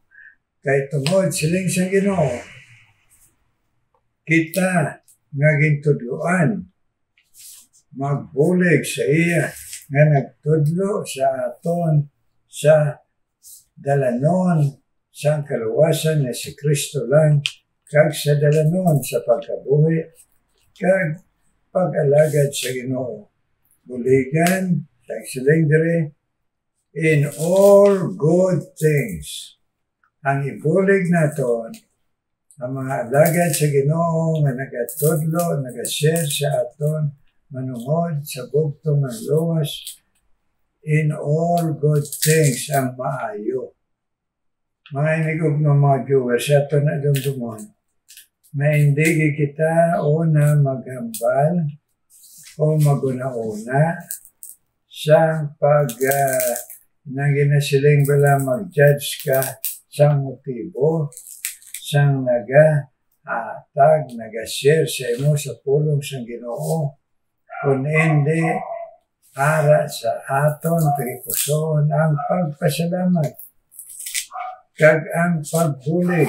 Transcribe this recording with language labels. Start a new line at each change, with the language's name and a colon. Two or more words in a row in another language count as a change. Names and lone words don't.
Hiligaynon: Kay tungod siling sa Ginoo, kita nga gintudloan, magbulig sa iya nga nagtudlo sa aton sa dalanon sa kaluwasan na si Kristo lang, kag sa dalanon sa pagkabuhi, kag pag-alagad sa Ginoo. Buligan, sa siling dire,
English: in all good things.
Hiligaynon: Ang ibulig naton, ang mga alagad sa Ginoo nga nagatudlo, nagashare sa aton, manungod sa bugtong ng luwas,
English: in all good things
Hiligaynon: ang maayo. Mga inigog ng mga viewers, sa aton na dumdumon, na hindi kita una maghambal o maguna-una sa pag nang ginasiling bala mag-judge ka sa motibo, sang nag-atag, nag-share sa imo sa pulong sa Ginoo, kung hindi ara sa aton pagpuson ang pagpasalamat kag ang pagbulig.